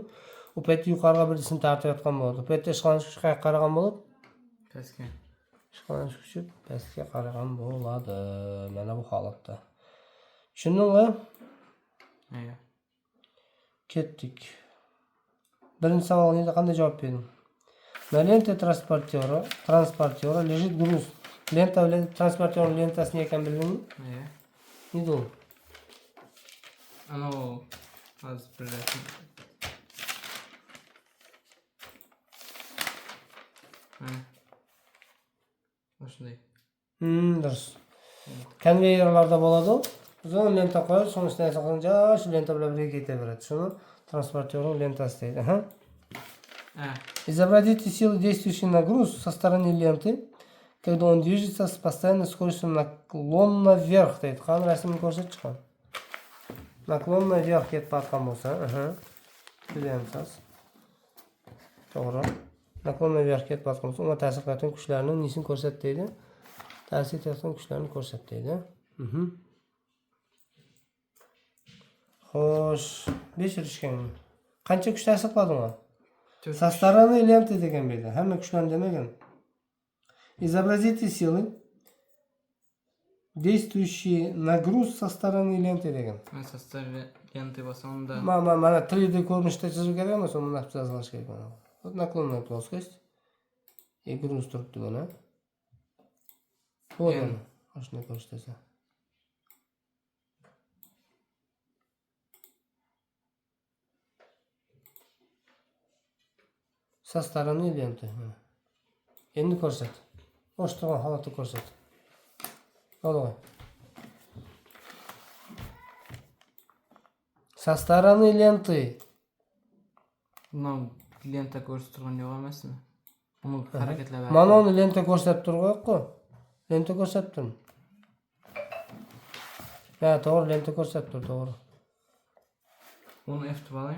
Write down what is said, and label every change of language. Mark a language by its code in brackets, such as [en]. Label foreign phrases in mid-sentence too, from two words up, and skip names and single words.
[uz] U paytda yuqoriga bir jism tortayotgan bo'ladi. Bu paytda ishqalanish kuchi qayerga qaragan bo'ladi? Pastga. Ishqalanish kuchi pastga qaragan bo'ladi. Mana bu holatda. Tushundingmi? Ayyo. Ketdik. Birinchi savolga qanday javob berding? [ru] На ленте транспортера лежит груз. [uz] Lenta bilan transportyor lentasini ekan bildingmi? Ayyo. Nima u? Ana o hozir bir rasm. Shunday. Durust. Konveyerlarda bo'ladi. Uzun lenta qo'yib, so'ng ustiga saqlancha, shu lenta bilan birga ketaveradi. Shuni transportyorning lentasi deydi. [ru] Изобразите силу, действующую на груз со стороны ленты, когда он движется с постоянной скоростью наклонно вверх. [uz] Deydi. Qani rasmni ko'rsatib chiqar. [ru] Naklonно вверх [uz] ketib batgan bo'lsa, ko'ryapsiz. To'g'ri. [ru] Naklonно вверх [uz] ketib batgan bo'lsa, unga ta'sir qiladigan kuchlarning nisini ko'rsat deydi. Ta'sir etayotgan kuchlarni ko'rsat deydi. Xo'sh, tekshirishganmi? Qancha kuch ta'sir qiladi unga? [ru] Со стороны ленты [uz] degan bu yerda. Hamma kuchlarni demagan. [ru] Изобразите силы, действующие на груз со стороны ленты degan. Со стороны ленты bo'lsa-da. [uz] Mana 3D ko'rinishda chizish kerak emas, uni naqsh chizish kerak mana. [ru] Вот наклонная плоскость. И груз [uz] turibdi mana. Вот mana. Shuni ko'rsatsa. [ru] Со стороны ленты. [uz] Endi ko'rsat. Bo'sh turgan holatda ko'rsat. Qo'y. [ru] Со стороны ленты. [uz] Mana lenta ko'rsatgan yo'q emasmi? Uni harakatlab. Mana uni lenta ko'rsatib turgan-ku. Lenta ko'rsatib turmi? Ha, to'g'ri, lenta ko'rsatib tur, to'g'ri. Uni F deb oling.